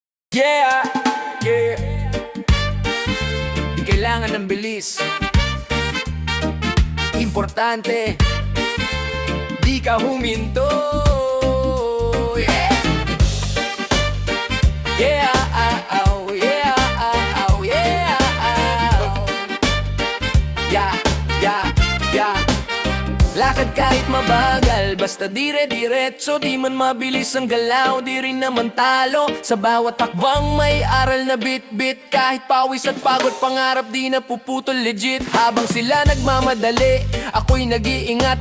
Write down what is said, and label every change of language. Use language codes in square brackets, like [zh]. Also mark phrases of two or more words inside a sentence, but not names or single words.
[en] Yeah, yeah. [tl] Di kailangan ng bilis. Importante, di ka huminto. [en] Yeah, yeah, oh, yeah, oh, yeah, yeah, yeah, yeah. [tl] Lakad kahit mabagal, basta dire-diretso. Di man mabilis ang galaw, di rin naman talo. Sa bawat takbang may aral na bit-bit. Kahit pawis at pagod, pangarap di napuputol legit. Habang sila nagmamadali, ako'y nag-iingat.